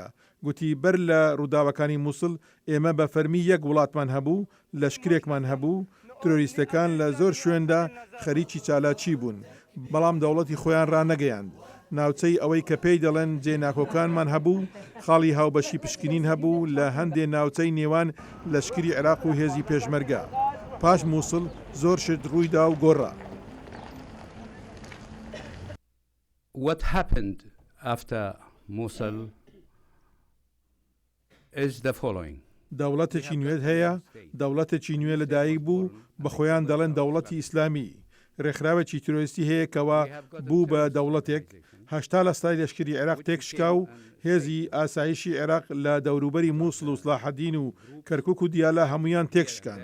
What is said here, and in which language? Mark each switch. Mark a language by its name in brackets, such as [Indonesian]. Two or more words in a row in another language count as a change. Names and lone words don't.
[Central Kurdish] گوتی بەر لە ڕووداوەکانی مووسڵ ئێمە بە فەرمی یەک وڵاتمان هەبوو، لەشکرێکمان هەبوو، ترۆریستەکان لە زۆر شوێندا خەریکی چالاکی بوون، بەڵام دەوڵەتی خۆیان ڕانەگەیاند. ناوچەی ئەوەی کە پێی دەڵێن جێناکۆکانمان هەبوو، خاڵی هاوبەشی پشکنین هەبوو لە هەندێ ناوچەی نێوان لەشکری عێراق و هێزی پێشمەرگە. پاش مووسڵ زۆر شت ڕوویدا و گۆڕا. [English] What happened after Mosul is the following. [Central Kurdish] دەوڵەتێکی نوێت هەیە، دەوڵەتێکی نوێ لەدایک بوو، بە خۆیان دەڵێن دەوڵەتی ئیسلامی. ڕێکخراوێکی ترۆریستی هەیە کەوا بوو بە دەوڵەتێک، 80 لە سای لەشکری عێراق تێکشکا و هێزی ئاسایشی عێراق لە دەوروبەری مووسڵ و سلاحەدین و کەرکوک و دیالە هەمویان تێکشکان.